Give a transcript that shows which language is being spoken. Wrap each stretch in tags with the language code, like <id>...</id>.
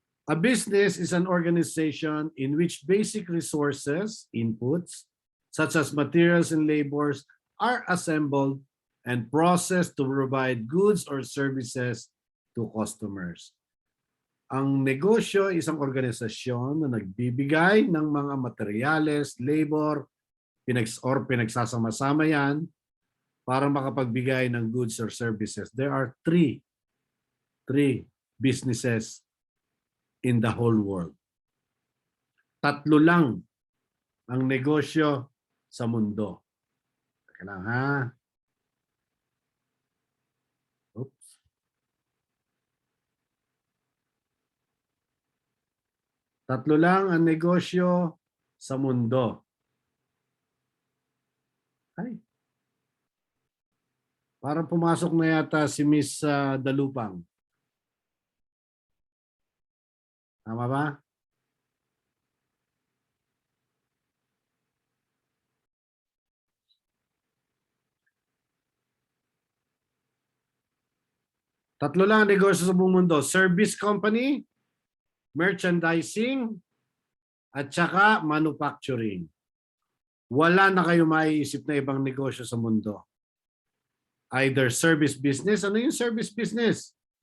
<en>A business is an organization in which basic resources, inputs, such as materials and labors, are assembled and processed to provide goods or services to customers.</en> <tl>Ang negosyo ay isang organisasyon na nagbibigay ng mga materyales, labor, pinagsasama-sama yan para makapagbigay ng</tl> <en>goods or services. There are three businesses in the whole world.</en> <tl>3 lang ang negosyo sa mundo. Teka lang ha. Oops. Tatlo lang ang negosyo sa mundo. Ay. Parang pumasok na yata si Miss Dalupang. Tama ba? Tatlo lang ang negosyo sa buong mundo. Service company, merchandising, at saka manufacturing. Wala na kayo maiisip na ibang negosyo sa mundo.</tl> <en>Either service business.</en> <tl>Ano yung</tl> <en>service business?</en>